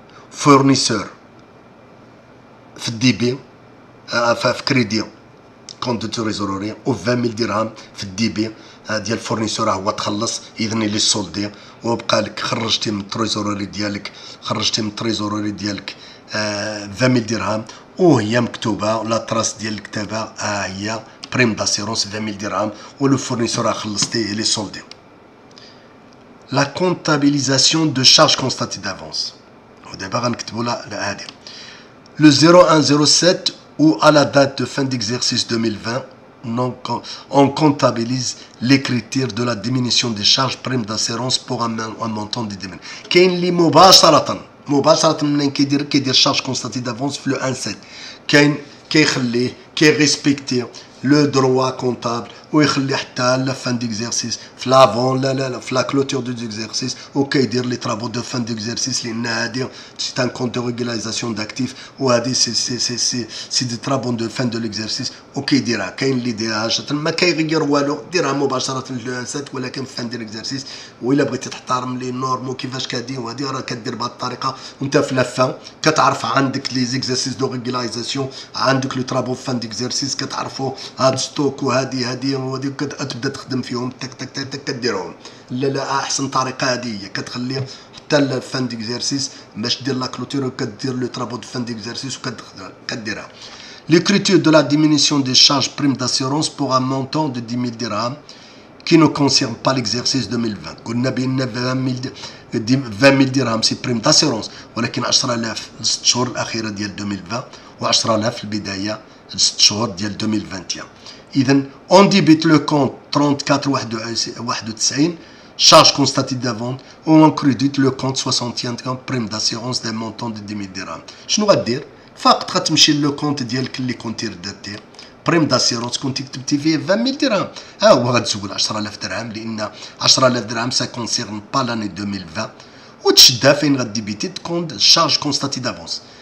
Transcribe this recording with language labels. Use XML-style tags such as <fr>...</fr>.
<ar>فورنيسور في الدي بي في كريدي كونت دو تريزوروري و 20000 درهم في الدي بي ديال الفورنيسور هو تخلص اذن لي سولدي وبقى لك خرجتي من التريزوروري ديالك 20000 درهم وهي مكتوبه لا تراس ديال الكتابه هي بريم داسيرونس 20000 درهم ولو فورنيسور خلصتيه لي سولدي.</ar> <fr>لا كونتابيليزاسيون دو شارج كونستاتي دافونس.</fr> <ar>ودابا غنكتبوا لها هذه</ar> <fr>le 0107 ou à la date de fin d'exercice 2020, on comptabilise l'écriture de la diminution des charges prime d'assurance pour un montant de 10 000.</fr> <ar>كاين اللي مباشرة منين كيدير شارج كونستاتي دافونس في لو 17 كاين كيخليه كيريسبكتي لو دروا كونطابل ويخلي حتى لا فان ديكزيرسيس في لافون لا في لا كلوتور دو ديكزيرسيس وكيدير لي طرابو دو فان ديكزيرسيس لان هادي سي ان كونت دو ريغولاريزاسيون داكتيف وهادي سي دي طرابو دو فان دو ليكزيرسيس وكيديرها. كاين اللي يديرهاش ما كيغير والو ديرها مباشره في لو انسات ولكن في فان دو ليكزيرسيس. وإلا بغيتي تحترم لي نورم وكيفاش كادير وهادي راه كدير بهاد الطريقه وانت في لافان كتعرف عندك لي زيكزيرسيس دو ريغولاريزاسيون عندك لو طرابو فان ديكزيرسيس كتعرفوا هاد ستوك وهادي وهادي كتبدا تخدم فيهم تك تك تك تك كديرهم. لا احسن طريقه هذه هي كتخلي حتى الفان ديكزيرسيس باش دير لا كلوتور وكدير لو طرابو دو فان ديكزيرسيس وكديرها.</ar> <fr>L'écriture de la diminution des charges prime d'assurance pour un montant de 10 000 dirhams qui ne concerne pas l'exercice 2020.</fr> <ar>قلنا بان 20 000 درهم سي بريم داسيرونس ولكن 10000 لست شهور الاخيره ديال 2020 و10000 في البدايه 6 شهور ديال 2021.</ar> <fr>إذن on débite le compte 3491 charge constatée d'avant ou on crédite le compte 61 prime d'assurance d'un montant de 10 000 dirhams.</fr> <ar>شنو غدير؟ فقط غتمشي لو كونت ديالك اللي كنتي رداتيه بريم داسيرونس كنتي كتبتي فيه 20000 درهم. ها هو غتزول 10000 درهم لان 10000 درهم سا كونسيرن با لاني 2020 وتشدها فين غديبيتي كونت شارج كونستاتي دافونس.</ar>